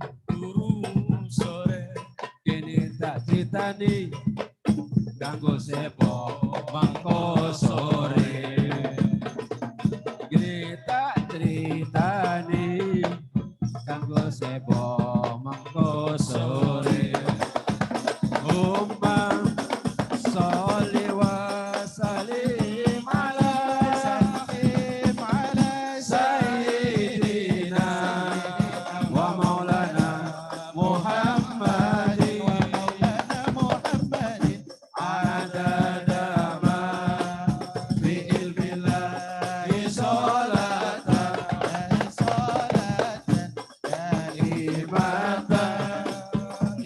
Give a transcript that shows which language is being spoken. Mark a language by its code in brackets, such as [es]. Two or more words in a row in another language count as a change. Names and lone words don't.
[jv] kene tak critani kanggo sepo mangko sore, kene tak critani kanggo sepo mangko sore. [ar] اللهم صل وسلم على سيدنا ومولانا محمد عدد ما في علم الله صلاة دائمة